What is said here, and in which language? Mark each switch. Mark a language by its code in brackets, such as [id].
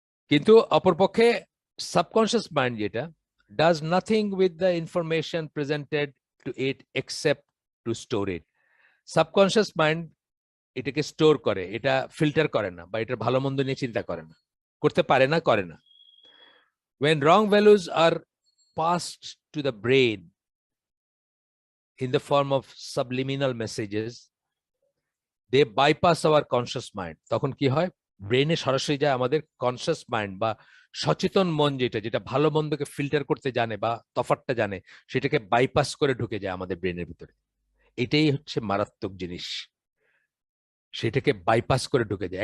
[bn] কিন্তু অপরপক্ষে subconscious mind যেটা, [en] Does nothing with the information presented to it except to store it. [bn] Subconscious mind এটাকে store করে, এটা ফিল্টার করে না, বা এটার ভালো মন্দ নিয়ে চিন্তা করে না, করতে পারে না, করে না। [en] When wrong values are passed to the brain in the form of subliminal messages, they bypass our conscious mind. [bn] তখন কি হয়, ব্রেনে সরাসরি যায় আমাদের কনসিয়াস মাইন্ড বা সচেতন মন, যেটা যেটা ভালো মন্দকে ফিল্টার করতে জানে বা তফাৎটা জানে, সেটাকে বাইপাস করে ঢুকে যায় আমাদের ব্রেনের ভিতরে। এটাই হচ্ছে মারাত্মক জিনিস, সেটাকে বাইপাস করে ঢুকে যায়।